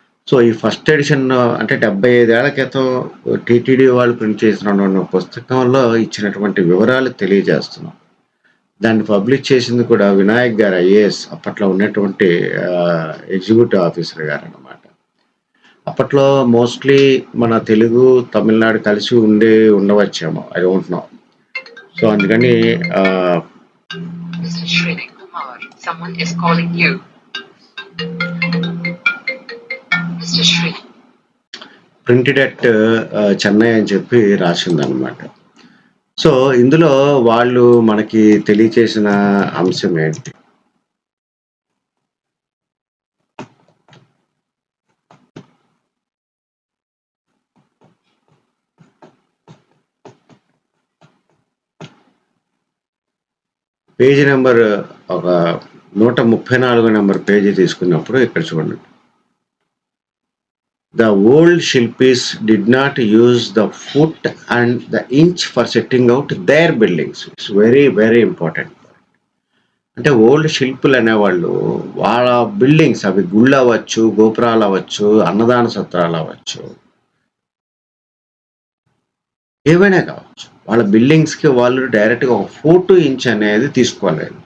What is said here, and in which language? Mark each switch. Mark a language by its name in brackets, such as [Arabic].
[Telugu] So, ఈ first edition అంటే 75 ఏళ్ల క్రితం టీటీడీ వాళ్ళు ప్రింట్ చేసిన పుస్తకంలో ఇచ్చినటువంటి వివరాలు తెలియజేస్తున్నాం. దాన్ని పబ్లిష్ చేసింది కూడా వినాయక్ గారు ఐఏఎస్ అప్పట్లో ఉన్నటువంటి ఎగ్జిక్యూటివ్ ఆఫీసర్ గారనమాట. అప్పట్లో మోస్ట్‌లీ మన తెలుగు, తమిళనాడు కలిసి ఉండవచ్చేమో. [English] I don't know. [Telugu] సో, అందుకని [English] Mr. Srini Kumar, someone is calling you. Mr. Sri. Printed at [Telugu] Chennai అని చెప్పి రాసిందనమాట. సో, ఇందులో వాళ్ళు మనకి తెలియచేసిన అంశం ఏంటి? పేజీ నెంబర్ ఒక 134 నెంబర్ పేజీ తీసుకున్నప్పుడు ఇక్కడ చూడండి. [English] The old Shilpis did not use the foot and the inch for setting out their buildings. It's very, very important. [Telugu] అంటే ఓల్డ్ శిల్పులు అనేవాళ్ళు వాళ్ళ బిల్డింగ్స్, అవి గుళ్ళు అవ్వచ్చు, గోపురాలు అవ్వచ్చు, అన్నదాన సత్రాలు అవ్వచ్చు, ఏవైనా కావచ్చు, వాళ్ళ బిల్డింగ్స్కి వాళ్ళు డైరెక్ట్గా ఒక 4 to inch అనేది తీసుకోలేదు.